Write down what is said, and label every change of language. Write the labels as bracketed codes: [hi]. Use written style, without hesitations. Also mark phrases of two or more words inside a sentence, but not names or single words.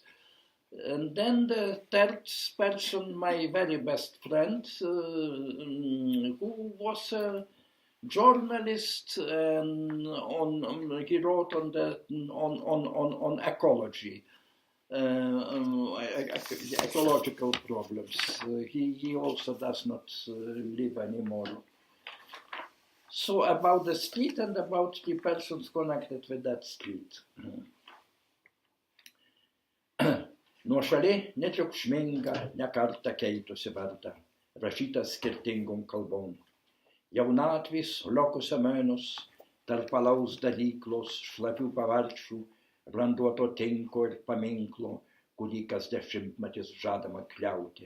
[en] And then the third person, my very best friend, who was a journalist, and he wrote on ecology, ecological problems. He also does not live anymore. So about the street and about three persons connected with that street. [lt] Nuošaliai, netriukšminga, ne kartą keitusi vardą, rašyta skirtingom kalbom. Jaunatvis, [la] lokus amenus, [lt] tarp alaus dalyklos, šlapių pavarčių, randuoto tinko ir paminklo, kurį kas dešimtmetis žadama kliauti.